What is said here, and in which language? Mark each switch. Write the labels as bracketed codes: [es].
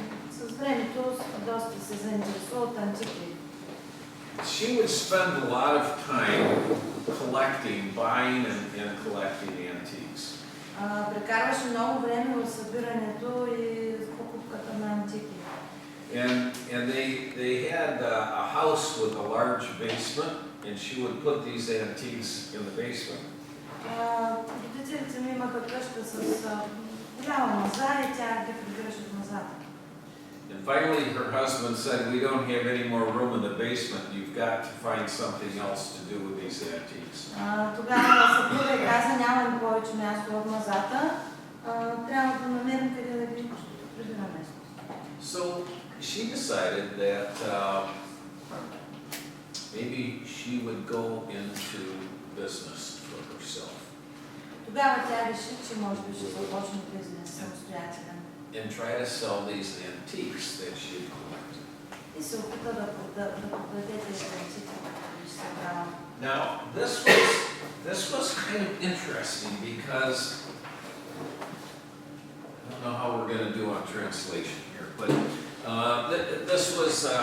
[bg] С времето доста се заинтересува от антики. [en] She would spend a lot of time buying and collecting antiques. [bg] Прекарваше много време в събирането и покупката на антики. [en] And they had a house with a large basement, and she would put these antiques in the basement. [bg] Родителите ми имаха къща с голяма маза и тя ги прибираше в мазата. [en] And finally her husband said, "We don't have any more room in the basement. You've got to find something else to do with these antiques." [bg] Тогава съпруга и каза, нямаме повече място в мазата, трябва да намерим къде да ги прибираме. [en] So she decided that maybe she would go into business for herself. [bg] Тогава тя реши, че може би ще започне бизнес самостоятелен. [en] And try to sell these antiques that she had collected. [bg] И се опита да продаде тези антики, които се събрала. [en] Now this was kind of interesting because I don't know how we're going to do on translation here, but this was